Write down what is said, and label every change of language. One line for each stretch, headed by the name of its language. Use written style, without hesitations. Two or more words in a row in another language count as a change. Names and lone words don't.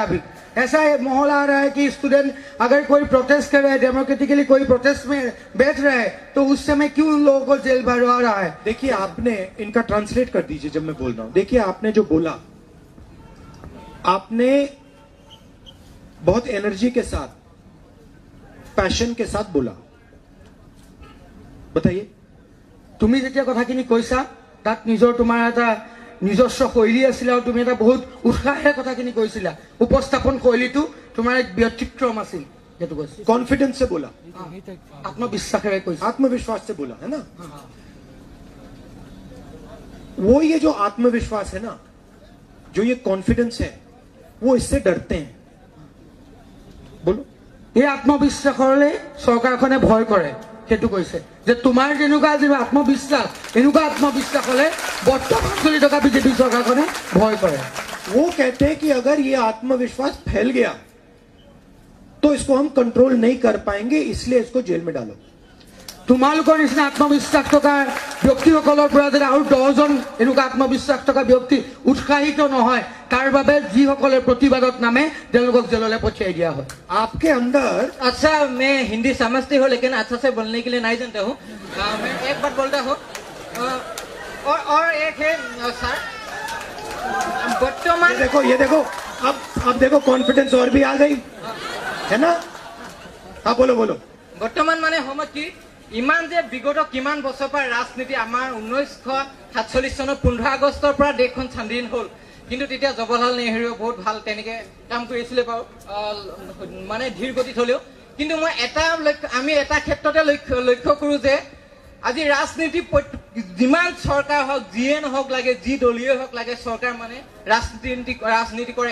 Hindi: अभी ऐसा माहौल आ रहा है कि स्टूडेंट अगर कोई प्रोटेस्ट कर रहे हैं, डेमोक्रेटिकली कोई प्रोटेस्ट में बैठ रहे हैं, तो उस समय क्यों उन लोगों को जेल भरवा रहा है। देखिए, आपने इनका ट्रांसलेट कर दीजिए जब मैं बोल रहा हूं। देखिए, आपने जो बोला, आपने बहुत एनर्जी के साथ, पैशन के साथ बोला। बताइए।
Assamese: তুমি যেতিয়া কথাখিনি কৈছা তাত নিজৰ তোমাৰ এটা নিজস্ব শৈলী আছিল আৰু তুমি এটা বহুত উৎসাহেৰে কথাখিনি কৈছিলা, উপস্থাপন শৈলীটো তোমাৰ এক ব্যতিক্ৰম আছিল। যেটো কৈছে
Hindi: कॉन्फिडेंस से बोला,
Assamese: आत्मविश्वासेৰে কৈছা,
Hindi: आत्मविश्वास से बोला है ना। वो ये जो आत्मविश्वास है ना, जो ये कॉन्फिडेंस है, वो इससे डरते हैं। बोलो।
Assamese: এই আত্মবিশ্বাসৰে চৰকাৰখনে ভয় কৰে, সেইটো কৈছে যে তোমাৰ যেনেকুৱা যে আত্মবিশ্বাস, এনেকুৱা আত্মবিশ্বাস হলে বৰ্তমান চলি থকা বিজেপি চৰকাৰখনে ভয় কৰে।
Hindi: वो कहते हैं कि अगर ये आत्मविश्वास फैल गया तो इसको हम कंट्रोल नहीं कर पाएंगे, इसलिए इसको जेल में डालो।
Assamese: তোমালোকৰ নিচিনা আত্মবিশ্বাস থকা ব্যক্তিসকলৰ পৰা যদি আৰু 10 জন এনেকুৱা আত্মবিশ্বাস থকা ব্যক্তি উৎসাহিত নহয়, তাৰ বাবে যিসকলে প্ৰতিবাদত নামে তেওঁলোকক জেললৈ পঠিয়াই দিয়া হয়।
Hindi: आपके अंदर अच्छा, मैं हिंदी समझती हूँ लेकिन अच्छा से बोलने के लिए नहीं जानता हूँ। मैं एक बात बोलता हूँ और एक है सर, बर्तमान ये देखो अब देखो कॉन्फिडेंस और भी आ गई है ना। हाँ बोलो बोलो। बर्तमान माने समझ की
Assamese: ইমান যে বিগত কিমান বছৰ পৰা ৰাজনীতি আমাৰ 1947 চনৰ 15 আগষ্টৰ পৰা দেশখন স্বাধীন হ'ল, কিন্তু তেতিয়া জৱাহৰলাল নেহৰুৱে বহুত ভাল তেনেকে কাম কৰিছিলে বাৰু, মানে ধীৰ গতিত হলেও। কিন্তু মই আমি এটা ক্ষেত্ৰতে লক্ষ্য কৰো যে আজি ৰাজনীতি যিমান চৰকাৰ হওক, যিয়ে নহওক লাগে, যি দলীয় হওক লাগে, চৰকাৰ মানে ৰাজনীতি কৰে।